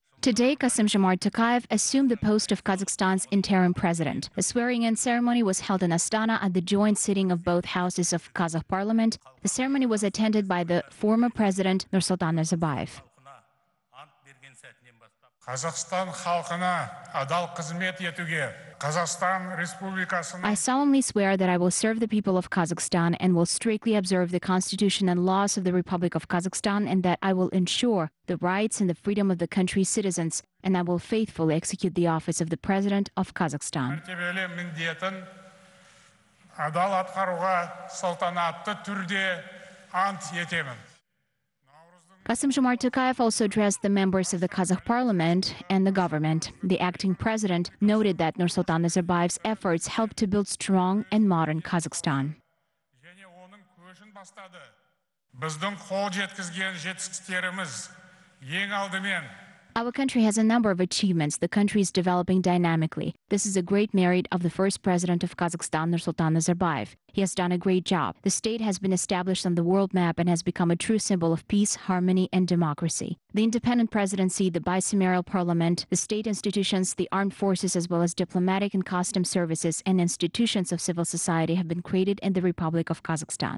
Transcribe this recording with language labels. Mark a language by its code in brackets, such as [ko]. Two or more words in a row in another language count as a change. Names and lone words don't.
[en] Today, Kassym-Jomart Tokayev assumed the post of Kazakhstan's interim president. A swearing-in ceremony was held in Astana at the joint sitting of both houses of Kazakh parliament. The ceremony was attended by the former president Nursultan Nazarbayev. [kk] Қазақстан халқына адал қызмет етуге, Қазақстан Республикасының [en] I solemnly swear that I will serve the people of Kazakhstan and will strictly observe the constitution and laws of the Republic of Kazakhstan, and that I will ensure the rights and the freedom of the country's citizens, and I will faithfully execute the office of the President of Kazakhstan. [kk] мәртебелі міндетін адал атқаруға салтанатты түрде ант етемін. [en] Kassym-Jomart Tokayev also addressed the members of the Kazakh parliament and the government. The acting president noted that Nursultan Nazarbayev's efforts helped to build strong and modern Kazakhstan. [kk] Және оның көшін бастады. Біздің қол жеткізген жетістіктеріміз ең алдымен [en] Our country has a number of achievements. The country is developing dynamically. This is a great merit of the first president of Kazakhstan, Nursultan Nazarbayev. He has done a great job. The state has been established on the world map and has become a true symbol of peace, harmony, and democracy. The independent presidency, the bicameral parliament, the state institutions, the armed forces, as well as diplomatic and customs services and institutions of civil society have been created in the Republic of Kazakhstan.